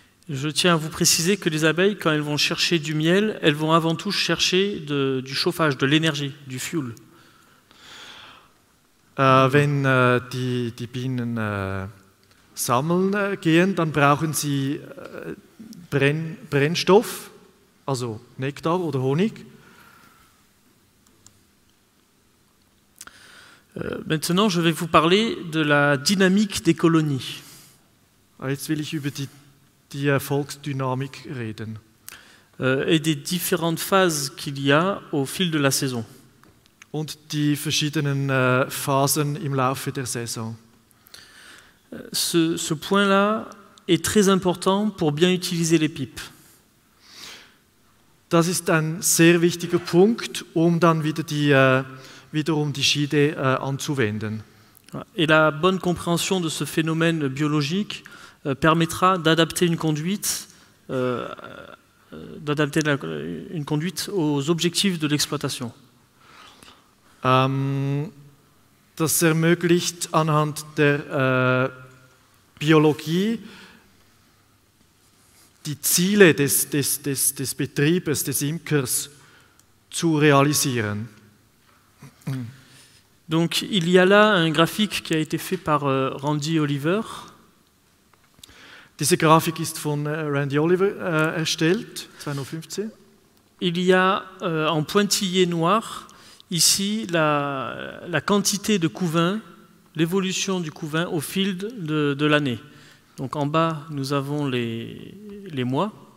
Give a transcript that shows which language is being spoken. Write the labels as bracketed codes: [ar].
[fr] Je tiens à vous préciser que les abeilles, quand elles vont chercher du miel, elles vont avant tout chercher du chauffage, de l'énergie, du fuel. [de] Wenn die Bienen sammeln gehen, dann brauchen sie Brennstoff, also Nektar oder Honig. [fr] Maintenant, je vais vous parler de la dynamique des colonies. [de] Jetzt will ich über die Volksdynamik reden. [fr] Et des différentes phases qu'il y a au fil de la saison. [de] Und die verschiedenen Phasen im Laufe der Saison. [fr] Ce point-là est très important pour bien utiliser les pipes. [de] Das ist ein sehr wichtiger Punkt, um dann wiederum die Schiede anzuwenden. [fr] Et la bonne compréhension de ce phénomène biologique permettra d'adapter une conduite aux objectifs de l'exploitation. [de] Das ermöglicht anhand der Biologie die Ziele des Betriebes, des Imkers zu realisieren. [fr] Donc il y a là un graphique qui a été fait par Randy Oliver. [de] Diese Grafik ist von Randy Oliver erstellt, 2015. [fr] Il y a en pointillé noir ici la quantité de couvain, l'évolution du couvain au fil de l'année. Donc en bas, nous avons les mois.